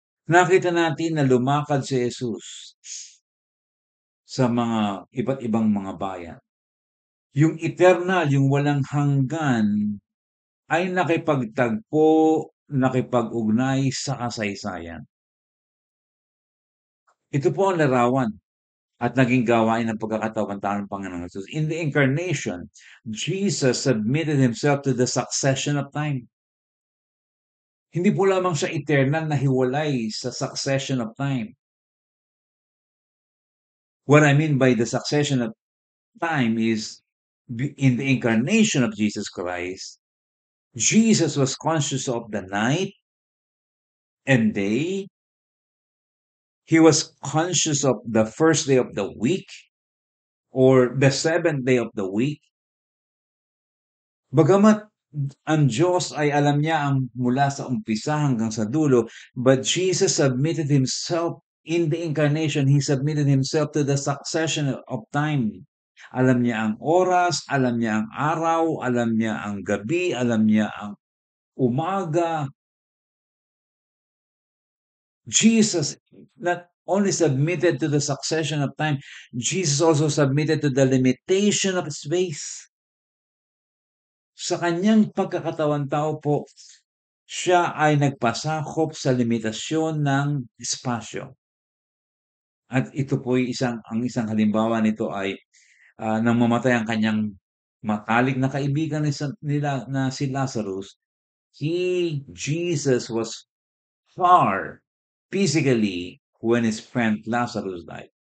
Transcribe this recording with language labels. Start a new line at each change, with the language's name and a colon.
Filipino: Nakita natin na lumakad si Jesus sa mga iba't ibang mga bayan. Yung eternal, yung walang hanggan, ay nakipagtagpo, nakipag-ugnay sa kasaysayan. Ito po ang larawan at naging gawain ng pagkakatawan-tao ng Panginoong Hesus.
English: In the incarnation, Jesus submitted himself to the succession of time.
Filipino: Hindi po lamang siya eternal na hiwalay sa
English: succession of time. What I mean by the succession of time is in the incarnation of Jesus Christ, Jesus was conscious of the night and day. He was conscious of the first day of the week or the seventh day of the week.
Filipino: Bagamat ang Diyos ay alam niya ang mula sa umpisa hanggang sa dulo,
English: but Jesus submitted himself in the incarnation. He submitted himself to the succession of time.
Filipino: Alam niya ang oras, alam niya ang araw, alam niya ang gabi, alam niya ang umaga.
English: Jesus not only submitted to the succession of time, Jesus also submitted to the limitation of space.
Filipino: Sa kanyang pagkakatawan tao po, siya ay nagpasakop sa limitasyon ng espasyo. At ito po ay ang isang halimbawa nito ay nang mamatay ang kanyang matalik na kaibigan nila na si Lazarus,
English: Jesus was far physically when his friend Lazarus died.